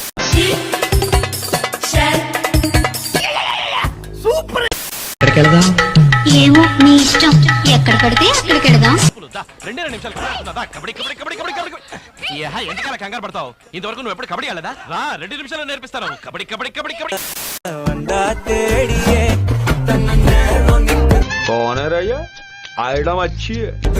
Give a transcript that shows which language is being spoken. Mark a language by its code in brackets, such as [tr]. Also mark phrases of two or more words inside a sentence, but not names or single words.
[te] ఏమో నీ ఇష్టం. ఎక్కడ పడితే అక్కడికి వెళదాం. 2 నిమిషాలు కబడ్డీ కబడ్డీ కబడ్డీ కబడ్డీ కబడ్డీ. ఎందుకలా కంగారు పడతావు? ఇంతవరకు నువ్వు ఎప్పుడు కబడ్డీ ఆడలేదా? రా 2 నిమిషాలు నేర్పిస్తాను. కబడ్డీ కబడ్డీ కబడ్డీ కబడ్డీ. [hi] कौन है रैया? आइटम अच्छी है.